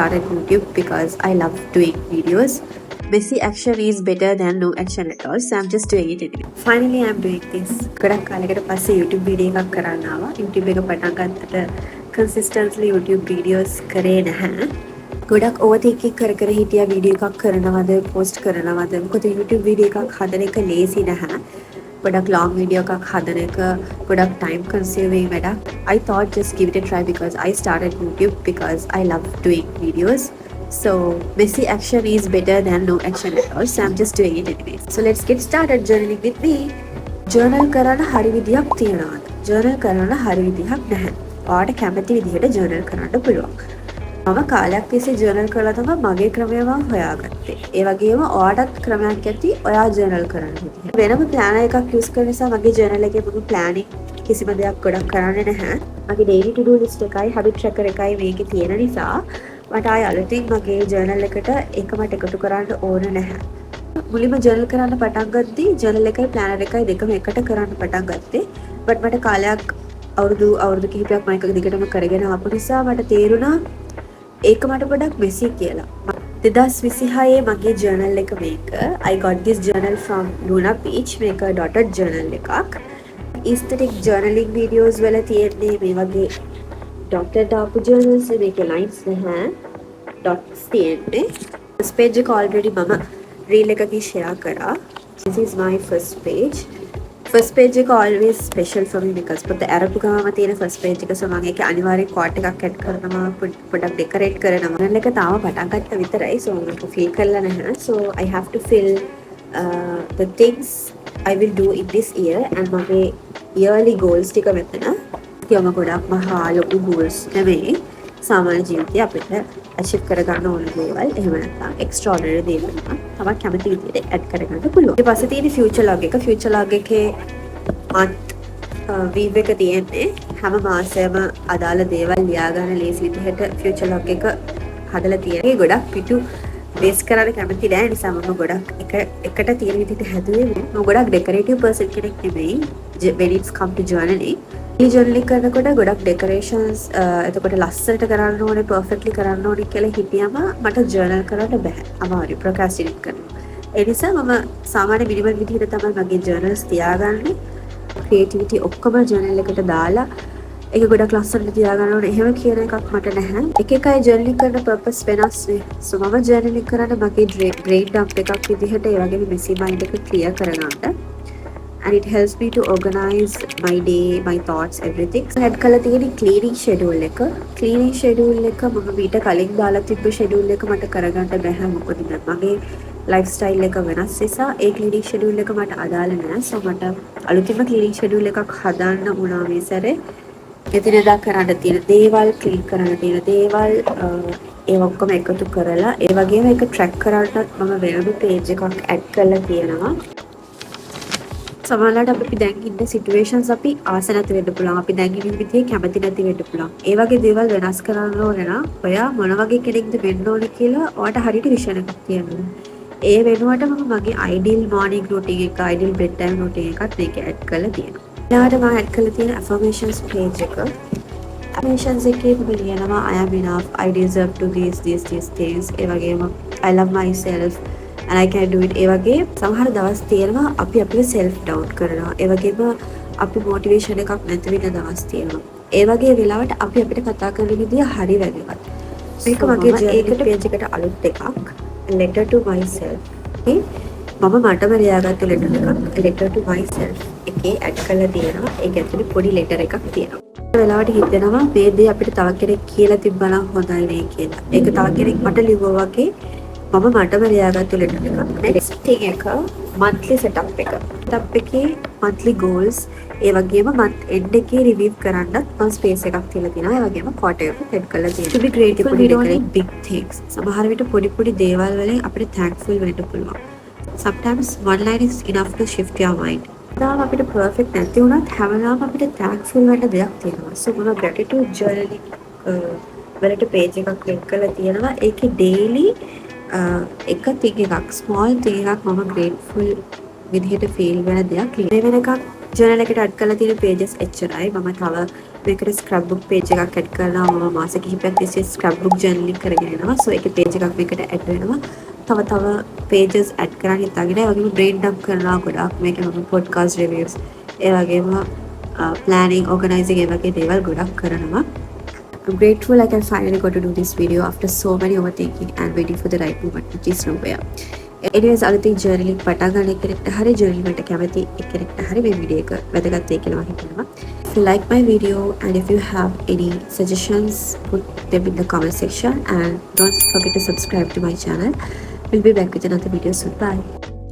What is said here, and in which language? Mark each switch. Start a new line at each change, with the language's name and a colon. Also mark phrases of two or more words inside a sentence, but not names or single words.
English: started YouTube because I love doing videos. Messy action is better than no action at all, so I'm just doing it anyway. Finally, I'm doing this.
Sinhala: ගොඩක් කාලයකට පස්සේ YouTube video එකක් කරන්න ආවා. YouTube එක පටන් ගත්තට
English: consistently YouTube videos
Sinhala: කරේ නැහැ. ගොඩක් overthinking කර හිටියා video එකක් කරනවද, post කරනවද. මොකද YouTube video එකක් හදන එක lazy නැහැ. ගොඩක්
English: long video
Sinhala: එකක් හදන එක ගොඩක්
English: time consuming
Sinhala: වැඩක්.
English: I thought just give it a try because I started YouTube because I love doing videos. So messy action is better than no action at all, so I'm just doing it anyways. So let's get started journaling with me.
Sinhala: Journal කරන්න හරි විදියක් තියෙනවද? Journal කරන්න හරි විදියක් නැහැ. ඔයාට කැමති විදිහට journal කරන්න පුළුවන්. මම කාලයක් තිස්සේ journal කරලා තමයි මගේ ක්‍රමය මම හොයාගත්තේ. ඒ වගේම ඔයාටත් ක්‍රමයක් ඇති ඔයා journal කරන විදිහ. වෙනම plan එකක් use කරන නිසා මගේ journal එකේ මම planning කිසිම දෙයක් ගොඩක් කරන්නේ නැහැ. මගේ
English: daily to do list
Sinhala: එකයි
English: habit tracker
Sinhala: එකයි මේකේ තියෙන නිසා මට ආය අලුතින් මගේ ජර්නල් එකට එකමට එකතු කරන්න ඕන නැහැ. මුලින්ම ජර්නල් කරන්න පටන් ගද්දී ජර්නල් එකයි ප්ලෑනර් එකයි දෙකම එකට කරන්න පටන් ගත්තේ. බට් මට කාලයක් අවුරුදු කිහිපයක් මම එක දිගටම කරගෙන ආපු නිසා මට තේරුණා ඒක මට ගොඩක් මෙසි කියලා. 2026 මගේ ජර්නල් එක මේක.
English: I got this journal from Luna Beach.
Sinhala: මේක
English: dotted journal
Sinhala: එකක්.
English: aesthetic journaling videos
Sinhala: වල තියෙන්නේ මේ වගේ dotted ආපු journals මේකේ lines නැහැ dots තියෙන්නේ.
English: First page
Sinhala: එක already මම reel එකකින් share කරා.
English: This is my first page. First page එක always special for me because
Sinhala: පොත අරපු ගමම තියෙන
English: first page එක so
Sinhala: මම ඒකේ අනිවාර්යෙන්
English: quote එකක් add
Sinhala: කරනවා පොඩක්
English: decorate කරනවා.
Sinhala: channel එක තාම පටන් ගත්ත විතරයි so මම fill කරලා නැහැ.
English: So I have to fill the things I will do in this year and
Sinhala: මගේ
English: yearly goals
Sinhala: ටික මෙතන කියම ගොඩක් මහා ලොකු goals නෙමෙයි සාමාන්‍ය ජීවිතේ අපිට achieve කරගන්න ඕන දේවල් එහෙම නැත්නම් extraordinary දේවල් තමයි කැමති විදිහට add කරගන්න පුළුවන්. ඊට පස්සේ තියෙන
English: future log
Sinhala: එක.
English: future log
Sinhala: එකේ month week එක තියෙන්නේ හැම මාසෙම අදාළ දේවල් ලියා ගන්න ලේසි විදිහට
English: future log
Sinhala: එක හදලා තියෙනවා. ඒ ගොඩක් පිටු බේස් කරන්න කැමති නෑ නිසා මම ගොඩක් එකට තියෙන විදිහට හැදුවේ. මම ගොඩක්
English: decorative person
Sinhala: කෙනෙක් නෙමෙයි
English: when it's come to journaling.
Sinhala: මේ journaling කරනකොට ගොඩක් decorations එතකොට ලස්සනට කරන්න ඕනේ perfectly කරන්න ඕනේ කියලා හිතියම මට journal කරන්න බෑ. අමාරුයි procrastinate කරනවා. ඒ නිසා මම සාමාන්‍ය minimal විදිහට තමයි මගේ journals තියාගන්නේ. creativity ඔක්කොම journal එකට දාලා ඒක ගොඩක් ලස්සනට තියාගන්න ඕනේ. එහෙම කියන එකක් මට නැහැ. එක එක අය journaling කරන purpose වෙනස් නේ. so මම journaling කරන්න මගේ
English: brain dump
Sinhala: එකක් විදිහට ඒ වගේම
English: messy mind
Sinhala: එක clear කරගන්න.
English: and it helps me to organize my day, my thoughts, everything. So head
Sinhala: කළා තියෙන
English: cleaning schedule
Sinhala: එක.
English: cleaning schedule
Sinhala: එක මම මීට කලින් දාලා තිබ්බ schedule එක මට කරගන්න බැහැ මොකද මගේ lifestyle එක වෙනස් නිසා ඒ
English: cleaning schedule
Sinhala: එක මට අදාළ නැහැ. so මට අලුතින්ම
English: cleaning schedule
Sinhala: එකක් හදාන්න වුණා මේ සැරේ. එදිනෙදා කරන්න තියෙන දේවල්, clean කරන්න තියෙන දේවල් ඒ ඔක්කොම එකතු කරලා ඒ වගේම ඒක track කරන්නත් මම වෙනම page එකක් add කරලා තියෙනවා. සමහරවිට අපි දැන් ඉන්න සිටුේෂන්ස් අපි ආස නැති වෙන්න පුළුවන්. අපි දැන් ඉන්න විදිහේ කැමති නැති වෙන්න පුළුවන්. ඒ වගේ දේවල් වෙනස් කරන්න ඕන නම් ඔයා මොන වගේ කෙනෙක්ද වෙන්න ඕනේ කියලා ඔයාට හරියට විෂන් එකක් තියෙනවා. ඒ වෙනුවට මම මගේ
English: ideal morning routine
Sinhala: එක,
English: ideal bedtime routine
Sinhala: එකත් මේක add කරලා තියෙනවා. ඊළඟට මම add කරලා තියෙන
English: affirmations page
Sinhala: එක. affirmations එකේ මම ලියනවා
English: I am enough, I deserve to these things.
Sinhala: ඒ වගේම
English: I love myself and I can do it.
Sinhala: ඒ වගේ සමහර දවස් තියෙනවා අපි අපිව
English: self doubt
Sinhala: කරනවා. ඒ වගේම අපි motivation එකක් නැති වෙන දවස් තියෙනවා. ඒ වගේ වෙලාවට අපි අපිට කතා කරන විදිය හරි වැදගත්. මේක මගේ ඒකට page එකට අලුත් එකක්
English: letter to myself.
Sinhala: මම මටම ලියාගත්ත letter එකක්
English: letter to myself
Sinhala: එකේ add කරලා තියෙනවා. ඒක ඇතුලේ පොඩි letter එකක් තියෙනවා. ඒ වෙලාවට හිතෙනවා මේ දේ අපිට තව කෙනෙක් කියලා තිබ්බනම් හොඳයි නේ කියලා. ඒක තව කෙනෙක් මට ලිව්වා වගේ මම මටම ලියාගත්තු letter එකක්.
English: next thing
Sinhala: එක
English: monthly setup
Sinhala: එක. setup එකේ
English: monthly goals
Sinhala: ඒ වගේම
English: month end
Sinhala: එකේ review කරන්නත් මම space එකක් තියලා තියෙනවා. ඒ වගේම quarter එක set කරලා තියෙනවා.
English: to be grateful we don't need big things.
Sinhala: සමහර විට පොඩි දේවල් වලින් අපිට thankful වෙන්න පුළුවන්.
English: sometimes one line is enough to shift your mind.
Sinhala: තාම අපිට perfect නැති වුණත් හැමදාම අපිට thankful වෙන්න දෙයක් තියෙනවා. so මම
English: gratitude journaling
Sinhala: වලට page එකක් link කරලා තියෙනවා. ඒකේ daily එක thing එකක්
English: small thing
Sinhala: එකක් මම grateful විදිහට feel වෙන දෙයක් මේ වෙන එකක් ජර්නල් එකට ඇඩ් කරලා තියෙන pages එච්චරයි. මම තව මේකට
English: scrap book page
Sinhala: එකක් ඇඩ් කරලා මම මාස කිහිපයක් තිස්සේ
English: scrap book journaling
Sinhala: කරගෙන යනවා. so ඒකේ page එකක් මේකට ඇඩ් වෙනවා. තව pages ඇඩ් කරන්න හිතාගෙන ඒ වගේම
English: brain dump
Sinhala: කරනවා ගොඩක්. මේකේ මම
English: podcast reviews
Sinhala: ඒ වගේම
English: planning organizing
Sinhala: ඒ වගේ දේවල් ගොඩක් කරනවා.
English: I'm grateful I can finally got to do this video after so many overthinking and waiting for the right moment, which is nowhere. Anyways,
Sinhala: අලුතින් journaling පටන් ගන්න කෙනෙක්ට හරි journaling වලට කැමති කෙනෙක්ට හරි මේ වීඩියෝ එක වැදගත් වෙයි කියලා මම හිතනවා.
English: If you like my video and if you have any suggestions, put them in the comment section and don't forget to subscribe to my channel. We'll be back with another video soon. Bye.